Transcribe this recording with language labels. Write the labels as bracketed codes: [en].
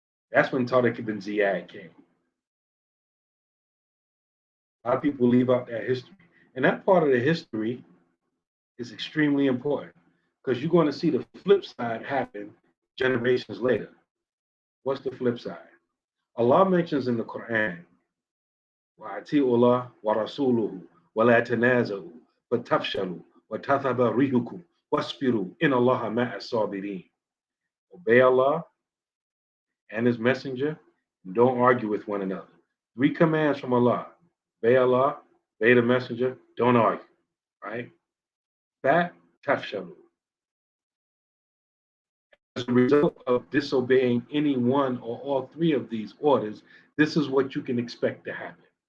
[en] That's when Tariq ibn Ziyad came. A lot of people leave out that history. And that part of the history is extremely important because you're going to see the flip side happen generations later. What's the flip side? Allah mentions in the Quran, [ar] وَأَتِيعُوا اللَّهَ وَرَسُولُهُ وَلَا تَنَازَعُوا فَتَفْشَلُوا وَتَذْهَبَ رِيحُكُمْ وَاصْبِرُوا إِنَّ اللَّهَ مَعَ الصَّابِرِينَ. [en] Obey Allah and His Messenger and don't argue with one another. 3 commands from Allah. Obey Allah, obey the Messenger, don't argue. Right? That tafshalu. As a result of disobeying any one or all 3 of these orders, this is what you can expect to happen.